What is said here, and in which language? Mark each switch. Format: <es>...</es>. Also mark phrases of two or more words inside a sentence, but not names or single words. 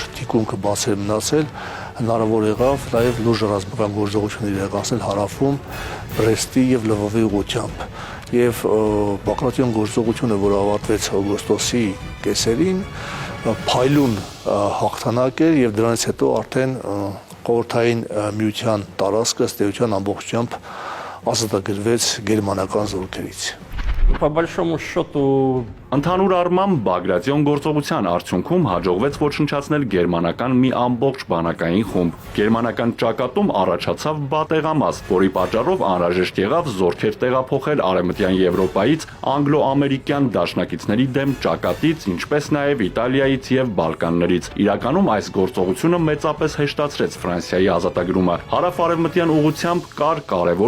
<hy>թիկունքը բաց էր մնացել, հնարավոր եղավ նաեւ լուրջ ռազմական գործողություններ իրականացնել հարավում Բրեստի եւ Լվովի ուղղությամբ։ Եվ Բաղրատյան գործողությունը, որը ավարտվեց օգոստոսի կեսերին, փայլուն հաղթանակ էր եւ դրանից հետո արդեն խորհրդային միության տարածքը ըստ էության ամբողջությամբ ազատագրվեց գերմանական զորքերից։</hy> <ru>По большому счету</ru> <hy>Ընդհանուր առմամբ Բագրատյան գործողության արդյունքում հաջողվեց ոչնչացնել գերմանական մի ամբողջ բանակային խումբ։ Գերմանական ճակատում առաջացավ բատեղամաս, որի պատճառով անհրաժեշտ եղավ զորքեր տեղափոխել Արևմտյան Եվրոպայից անգլո-ամերիկյան դաշնակիցների դեմ ճակատից, ինչպես նաև Իտալիայից եւ Բալկաններից։ Իրականում այս գործողությունը մեծապես հեշտացրեց Ֆրանսիայի ազատագրումը։ Հարավ-արևմտյան ուղղությամբ կար կարևոր</hy>